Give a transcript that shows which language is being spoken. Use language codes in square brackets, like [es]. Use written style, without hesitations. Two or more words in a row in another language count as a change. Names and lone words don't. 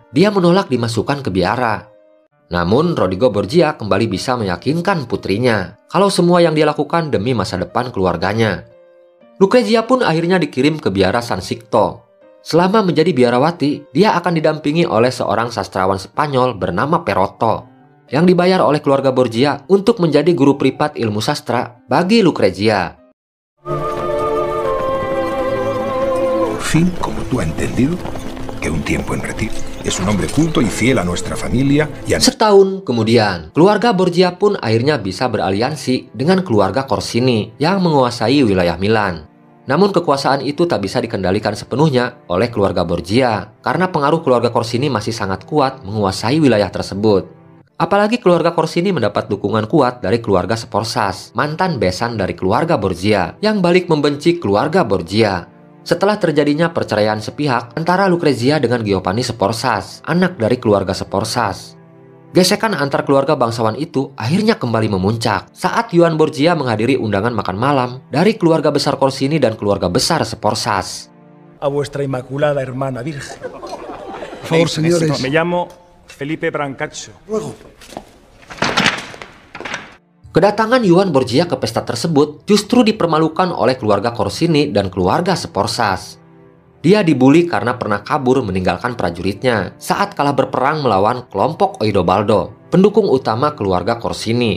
[id] Dia menolak dimasukkan ke biara. Namun, Rodrigo Borgia kembali bisa meyakinkan putrinya kalau semua yang dia lakukan demi masa depan keluarganya. Lucrezia pun akhirnya dikirim ke biara San Sixto. Selama menjadi biarawati, dia akan didampingi oleh seorang sastrawan Spanyol bernama Perotto yang dibayar oleh keluarga Borgia untuk menjadi guru privat ilmu sastra bagi Lucrezia. [es] Fin, como tú has entendido, que un tiempo en retiro. Es un hombre culto y fiel a nuestra familia y a... [id] Setahun kemudian, keluarga Borgia pun akhirnya bisa beraliansi dengan keluarga Corsini yang menguasai wilayah Milan. Namun kekuasaan itu tak bisa dikendalikan sepenuhnya oleh keluarga Borgia karena pengaruh keluarga Corsini masih sangat kuat menguasai wilayah tersebut. Apalagi keluarga Corsini mendapat dukungan kuat dari keluarga Sforzas, mantan besan dari keluarga Borgia yang balik membenci keluarga Borgia. Setelah terjadinya perceraian sepihak antara Lucrezia dengan Giovanni Sforzas, anak dari keluarga Sforzas. Gesekan antar keluarga bangsawan itu akhirnya kembali memuncak saat Juan Borgia menghadiri undangan makan malam dari keluarga besar Corsini dan keluarga besar Sforzas. [es] A vuestra inmaculada hermana virgen. Por favor, señores. Me llamo Felipe Brancaccio. Luego. [id] Kedatangan Juan Borgia ke pesta tersebut justru dipermalukan oleh keluarga Corsini dan keluarga Sforzas. Dia dibully karena pernah kabur meninggalkan prajuritnya saat kalah berperang melawan kelompok Oidobaldo, pendukung utama keluarga Corsini.